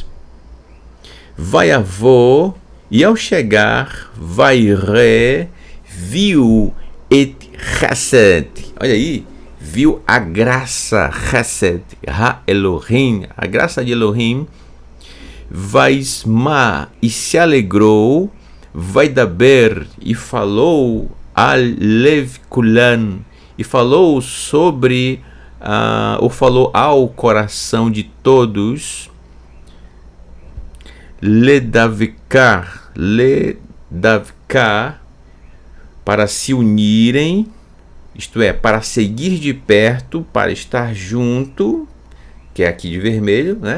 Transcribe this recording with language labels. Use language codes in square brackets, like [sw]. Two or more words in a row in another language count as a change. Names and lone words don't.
[he] ויבא, [pt] e ao chegar, Vairé, viu [he] את חסד. [pt] Olha aí, viu a graça, chesed, ha-Elohim, a graça de Elohim. Vaisma, e se alegrou, Vaidaber, e falou [he] על לב כולם, [pt] e falou sobre ou falou ao coração de todos, ledavkar, para se unirem, isto é, para seguir de perto, para estar junto, que é aqui de vermelho, né?